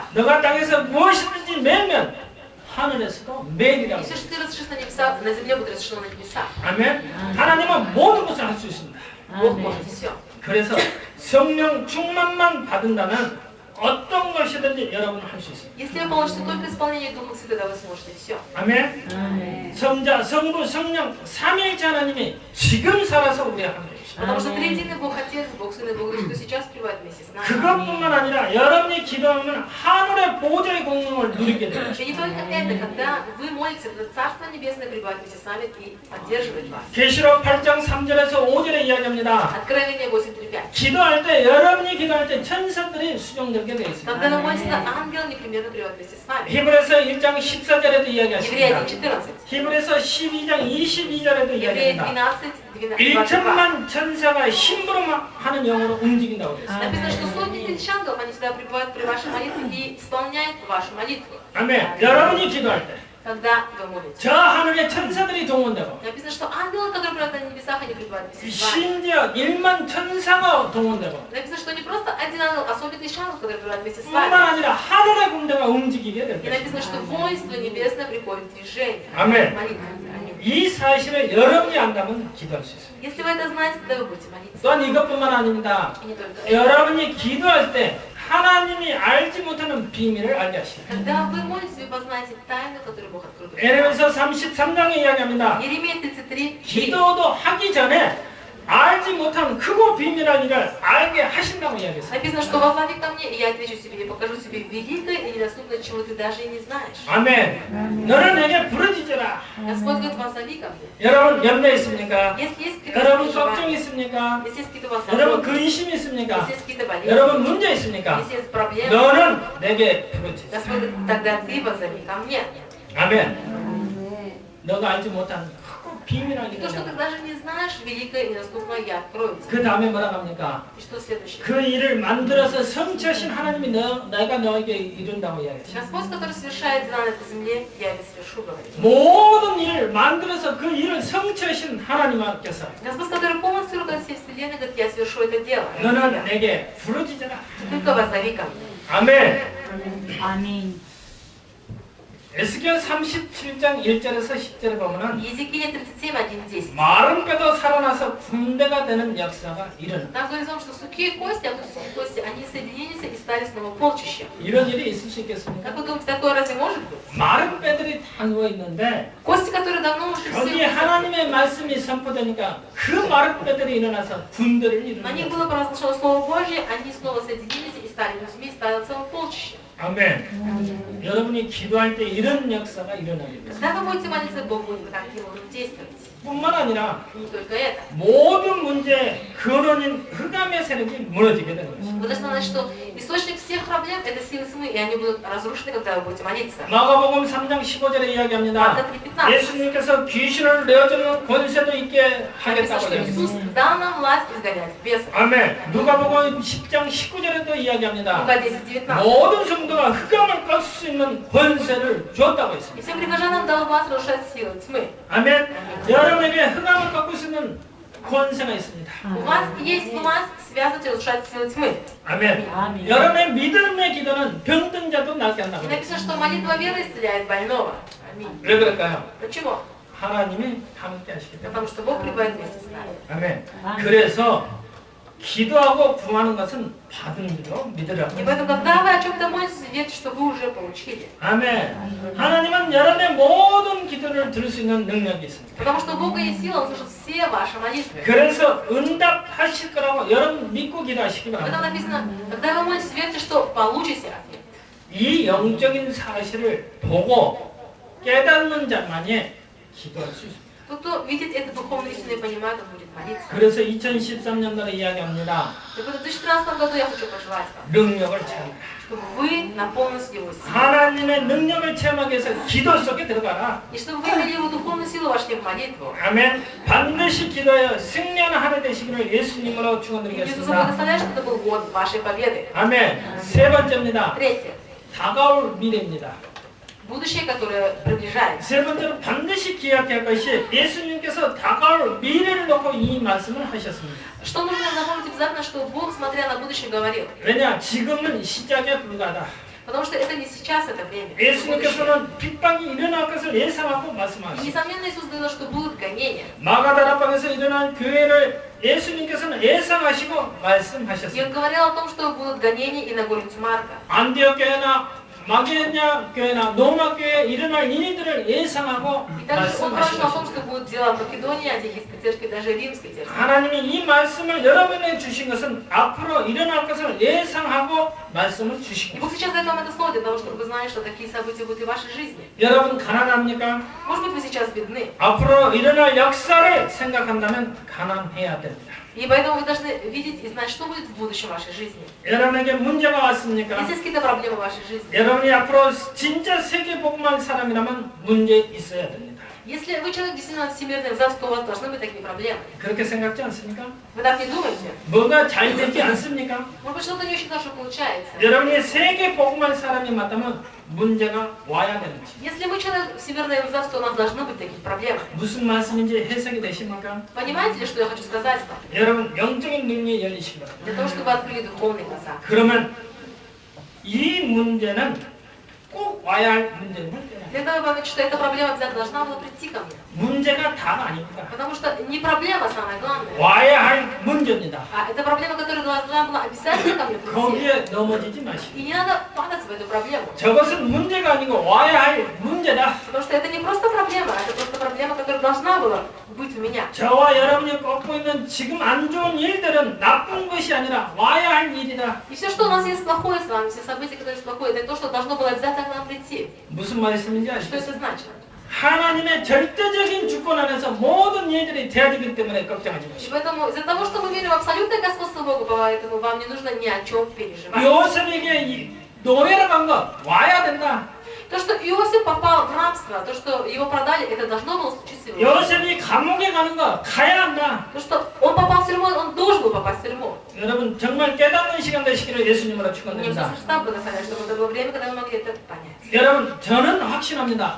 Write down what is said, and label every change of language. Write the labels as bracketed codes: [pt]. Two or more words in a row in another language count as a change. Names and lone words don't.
[ko] 너가 땅에서 무엇이든지 매면 하늘에서도 [ru] И [ko] 매리라고. [ru] все, что ты разрешишь на небесах, на земле будет разрешено на небесах. [ko] 아멘. 하나님은 모든 것을 할 수 있습니다. [ru] Бог может все. [ko] 그래서 성령 충만만 받는다면 어떤 것이든지 여러분은 할 수 있습니다. [ru] Если вы получите только исполнение Духа Святого, вы сможете все. [ko] 아멘. 성자, 성부, 성령 삼위일체 하나님이 지금 살아서 우리 하는 것입니다. [ru] Потому что триединый Бог Отец, Бог Сын и Бог Дух Святой сейчас пребывает вместе с нами. [ko] 그것뿐만 아니라 여러분이 기도하면 하늘의 보좌의 공명을 누리게 됩니다. [ru] И не только это, когда вы молитесь, это Царство Небесное пребывает вместе с вами и поддерживает вас. [ko] 계시록 8장 3절에서 5절에 이야기합니다. [ru] Откровение 8:3-5. [ko] 기도할 때 여러분이 기도할 때 천사들이 수종되게 되어 있습니다. [ru] Когда вы молитесь, ангел непременно пребывает вместе с вами. [ko] 히브리서 1장 14절에도 [ru] Евреи [ko] 이야기하십니다. [ru] 1:14. [ko] 히브리서 12장 22절에도 [ru] Евреи [ko] 이야기합니다. [ru] 12:22. [ko] 1천만 천사가 심부름 하는 영으로 움직인다고 그랬어요. [ru] Написано, что сотни тысяч ангелов, они всегда пребывают при вашей молитве и исполняют вашу молитву. [ko] 아멘. 여러분이 기도할 때 저 [ru] Когда вы молитесь. [ko] 하늘의 천사들이 동원되고 [ru] Написано, что ангелы, которые пребывают на небесах, они пребывают вместе с вами. [ko] 심지어 1만 천사가 동원되고 [ru] Написано, что не просто один ангел, а сотни тысяч ангелов, которые пребывают вместе с [ko] 뿐만 [ru] вами. [ko] 아니라 하늘의 군대가 움직이게 될 [ru] И написано, что [ko] 것입니다. [ru] воинство небесное приходит в движение. Амен. Молитва. Аминь. [ko] 이 사실을 여러분이 안다면 기도할 수 있어요. [ru] Если вы это знаете, тогда вы будете молиться. [ko] 또한 이것뿐만 아닙니다. [ru] И не только это. [ko] 여러분이 기도할 때 하나님이 알지 못하는 비밀을 알게 하시다. [ru] Когда вы молитесь, вы познаете тайну, которую Бог открыл. [ko] 에레미서 33장에 이야기합니다. [ru] Еремия 33. [ko] 기도도 하기 전에 알지 못한 크고 비밀한 일을 알게 하신다고 이야기했어요. [ru] Написано, что воззови ко мне, и я отвечу тебе, и покажу тебе великое и недоступное, чего ты даже и не знаешь. [ko] 아멘. 너는 내게 부르짖어라. [ru] Господь говорит, воззови ко мне. [ko] 여러분 염려 있습니까? [ru] Если есть какие-то [ko] 여러분 걱정 [ru] переживания, [ko] 있습니까? [ru] если есть какие-то [ko] 여러분 [ru] возможности, [ko] 근심 있습니까? [ru] если есть какие-то болезни, [ko] 여러분 문제 있습니까? [ru] если есть проблемы, [ko] 너는 내게 부르짖어. [ru] Господь говорит, тогда ты воззови ко мне. [ko] 아멘. 너가 알지 못한 크고 비밀한 [ru] И то, что ты [ko] 일을 [ru] даже не знаешь, великое и недоступное, я открою тебе. [ko] 그 다음에 뭐라 합니까? [ru] И что следующее? [ko] 그 일을 만들어서 성취하신 하나님이 내가 너에게 이룬다고 이야기했어요. [ru] Господь, который совершает дела на этой земле, я это совершу, говорит. [ko] 모든 일을 만들어서 그 일을 성취하신 하나님께서 [ru] Господь, который полностью руководит всей вселенной, говорит, я совершу это дело. [ko] 너는 내게 부르짖어라. [ru] Только воззови ко мне. [ko] 아멘. 아멘. 에스겔 37장 1절에서 10절에 보면은 [ru] Иезекииля 37, 1, 10. [ko] 마른 뼈도 살아나서 군대가 되는 역사가 일어나. [ru] Там говорится, что сухие кости, а тут сухие кости, они соединились и стали снова полчищем. [ko] 이런 일이 있을 수 있겠습니까? [ru] Как вы думаете, такое разве может быть? [ko] 마른 뼈들이 다 누워 있는데 [ru] Кости, которые давно уже [ko] 거기에 [ru] все... [ko] 하나님의 말씀이 선포되니까 그 마른 뼈들이 일어나서 군대를 [ru] На них [ko] 이루는 [ru] было провозглашено Слово Божье, они снова соединились и стали людьми, и стало целое полчище. [ko] 아멘. 여러분이 기도할 때 이런 역사가 일어나게 돼요. [ru] Когда вы будете молиться Богу, вы таким образом действуете. [ko] 뿐만 아니라 [ru] Не только это. [ko] 모든 문제 근원인 흑암의 세력이 무너지게 되는 것이죠. [ru] Вы должны знать, что источник всех проблем – это силы тьмы, и они будут разрушены, когда вы будете молиться. [ko] 마가복음 3장 15절에 이야기합니다. [ru] Марка 3:15. [ko] 예수님께서 귀신을 내어주는 권세도 있게 [ru] Написано, [ko] 하겠다고 [ru] что [ko] 이야기합니다. [ru] Иисус дал нам власть изгонять бесов. [ko] 아멘. 누가복음 10장 19절에도 이야기합니다. [ru] Лука 10:19. [ko] 모든 성도가 흑암을 깰 수 있는 권세를 주었다고 [ru] И [ko] 했습니다. [ru] всем прихожанам дал власть разрушать силы тьмы. [ko] 아멘. 여러분에게 흑암을 꺾을 수 있는 권세가 있습니다. [ru] У вас есть власть связывать и разрушать силы тьмы. [ko] 아멘. 아멘. 여러분의 믿음의 기도는 병든 자도 낫게 한다고 [ru] И [ko] 했습니다. [ru] написано, что молитва веры исцеляет больного. Аминь. [ko] 왜 그럴까요? [ru] Почему? [ko] 하나님이 함께 하시기 때문에. [ru] Потому что Бог пребывает вместе с нами. [ko] 아멘. 그래서 기도하고 구하는 것은 받은 줄로 믿으라고. [ru] И поэтому, когда вы о чем-то молитесь, верьте, что вы уже получили. [ko] 아멘. 하나님은 여러분의 모든 기도를 들을 수 있는 능력이 있습니다. [ru] Потому что у Бога есть сила, Он слышит все ваши молитвы. [ko] 그래서 응답하실 거라고 여러분 믿고 기도하시기 [ru] Поэтому [ko] 바랍니다. [ru] написано, когда вы молитесь, верьте, что получите ответ. [ko] 이 영적인 사실을 보고 깨닫는 자만이 기도할 수 있습니다. [ru] Тот, кто видит эту духовную истину и понимает, он будет молиться. [ko] 그래서 2013년도에 이야기합니다. [ru] И в 2013 году я хочу пожелать вам, [ko] 능력을 체험하라. [ru] чтобы вы наполнились Его силой. [ko] 하나님의 능력을 체험하기 위해서 기도 속에 들어가라. [ru] И чтобы вы имели Его духовную силу, вошли в молитву. [ko] 아멘. 반드시 기도하여 승리하는 한 해 되시기를 예수님으로 [ru] И Иисус [ko] 축원드리겠습니다. [ru] благословляет, что это был год вашей победы. [ko] 아멘. 세 번째입니다. [ru] Третье. [ko] 다가올 미래입니다. [ru] Будущее, которое приближается. [ko] 세 번째로 반드시 기억해야 할 것이 예수님께서 다가올 미래를 놓고 이 말씀을 하셨습니다. [ru] Что нужно напомнить обязательно, что Бог, смотря на будущее, говорил. [ko] 왜냐? 지금은 시작에 불과하다. [ru] Потому что это не сейчас, это время. Это будущее. [ko] 예수님께서는 핍박이 일어날 것을 예상하고 [ru] И, [ko] 말씀하셨습니다. [ru] несомненно, Иисус говорил, что будут гонения. [ko] 마가다락방에서 일어날 교회를 예수님께서는 예상하시고 [ru] И Он [ko] 말씀하셨습니다. [ru] говорил о том, что будут гонения и на горницу Марка. [ko] 안디옥 교회나 마게냐 교회나 노마 교회에 일어날 일들을 예상하고 [ru] И также Он пророчил о том, [ko] 말씀하셨습니다. [ru] что будут дела в Македонии, Антиохийской церкви, даже Римской церкви. [ko] 하나님이 이 말씀을 여러분에게 주신 것은 앞으로 일어날 것을 예상하고 말씀을 [ru] И [ko] 주신 [ru] Бог [ko] 것입니다. [ru] сейчас дает вам это слово для того, чтобы вы знали, что такие события будут и в вашей жизни. [ko] 여러분 가난합니까? [ru] Может быть, вы сейчас бедны. [ko] 앞으로 일어날 역사를 생각한다면 가난해야 됩니다. [ru] И поэтому вы должны видеть и знать, что будет в будущем вашей жизни. [ko] 여러분에게 문제가 왔습니까? [ru] Если есть какие-то проблемы в вашей жизни. [ko] 여러분이 앞으로 진짜 세계 복음할 사람이라면 문제 있어야 됩니다. [ru] Если вы человек действительно всемирный взгляд, то у вас должны быть такие проблемы. [ko] 그렇게 생각지 않습니까? [ru] Вы так не думаете? [ko] 뭐가 잘 되지 않습니까? [ru] Может быть, что-то не очень хорошо получается. [ko] 여러분이 세계 복음할 사람이 맞다면 문제가 와야 되는 것입니다. [ru] Если мы человек всемирный взгляд, то у нас должны быть такие проблемы. [ko] 무슨 말씀인지 해석이 되십니까? [ru] Понимаете ли, что я хочу сказать вам? [ko] 여러분 영적인 눈이 열리시기 바랍니다. [ru] Для того, чтобы вы открыли духовные глаза. [ko] 그러면 이 문제는 꼭 와야 할 문제를 해결해야 [ru] Для этого понять, что эта проблема обязательно должна была прийти ко мне. [ko] 문제가 다가 아닙니다. [ru] Потому что не проблема самое главное, [ko] 와야 할 문제입니다. [ru] а это проблема, которая должна была обязательно ко мне прийти. [ko] 거기에 넘어지지 마시고. [ru] И не надо падать в эту проблему. [ko] 저것은 문제가 아니고 와야 할 문제다. [ru] Потому что это не просто проблема, это просто проблема, которая должна была быть у меня. [ko] 저와 여러분이 겪고 있는 지금 안 좋은 일들은 나쁜 것이 아니라 와야 할 일이다. [ru] И все, что у нас есть плохое с вами, все события, которые есть плохое, это то, что должно было обязательно к нам прийти. [ko] 무슨 말씀인지 [ru] Что [ko] 아시죠? [ru] это значит? [ko] 하나님의 절대적인 주권 안에서 모든 일들이 되어지기 때문에 걱정하지 [ru] И [ko] 마시고. [ru] поэтому из-за того, что мы верим в абсолютное господство Бога, поэтому вам не нужно ни о чем переживать. [ko] 요셉에게 노예로 간 거 와야 된다. [ru] То, что Иосиф попал в рабство, то, что его продали, это должно было случиться в его жизни. [ko] 요셉이 감옥에 가는 거 가야 한다. [ru] То, что он попал в тюрьму, он должен был попасть в тюрьму. [ko] 여러분 정말 깨닫는 시간 되시기를 예수님으로 [ru] Мне [ko] 축원드립니다. [ru] Христа благословляет, чтобы это было время, когда мы могли это понять. [ko] 여러분 저는 확신합니다.